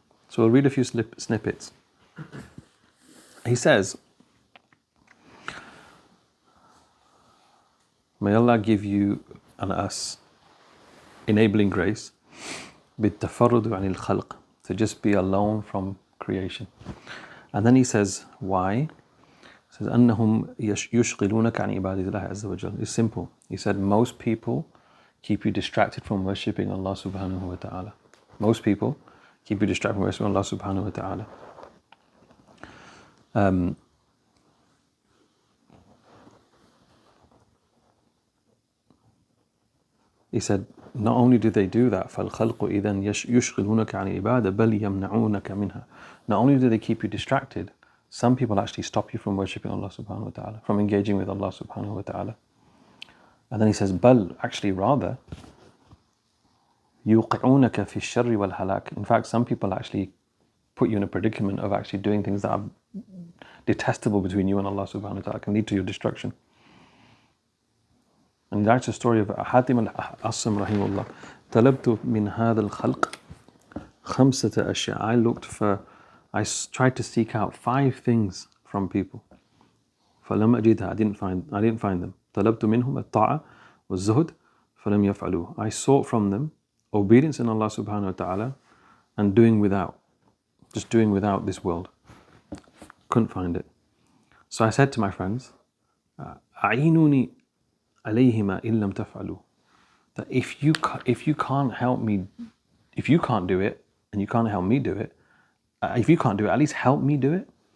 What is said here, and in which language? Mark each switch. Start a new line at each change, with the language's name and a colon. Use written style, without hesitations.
English: So we'll read a few snippets. He says, may Allah give you and us enabling grace بالتفرد عن الخلق, to just be alone from creation. And then he says, why?
Arabic: He says, أنهم يشغلونك عن عبادة الله عز وجل.
English: It's simple. He said, most people keep you distracted from worshipping Allah subhanahu wa ta'ala. Most people keep you distracted from worshipping Allah subhanahu wa ta'ala. He said, not only do they do that, فَالْخَلْقُ إِذَنْ يُشْغِلُونَك عَنِ الْعِبَادَةِ بَلْ يَمْنَعُونَكَ مِنْهَا. Not only do they keep you distracted, some people actually stop you from worshipping Allah subhanahu wa ta'ala, from engaging with Allah subhanahu wa ta'ala. And then he says, بَلْ, actually rather, يُوقِعُونَكَ فِي الشَّرِّ وَالْهَلَاكِ. In fact, some people actually put you in a predicament of actually doing things that are detestable between you and Allah subhanahu wa ta'ala, can lead to your destruction. And that's the story of Hatim al-Assam rahimahullah.
Arabic: طلبت من هذا الخلق خمسة أشياء.
English: I tried to seek out 5 things from people. فلم أجدها. I didn't find them.
Arabic: طلبت منهم الطاعة والزهد فلم يفعلوه.
English: I sought from them obedience in Allah subhanahu wa ta'ala and doing without this world. Couldn't find it. So I said to my friends, أعينوني عليهما إن لم تفعلوا. That if you can't help me, if you can't do it and you can't help me do it, if you can't do it, at least help me do it.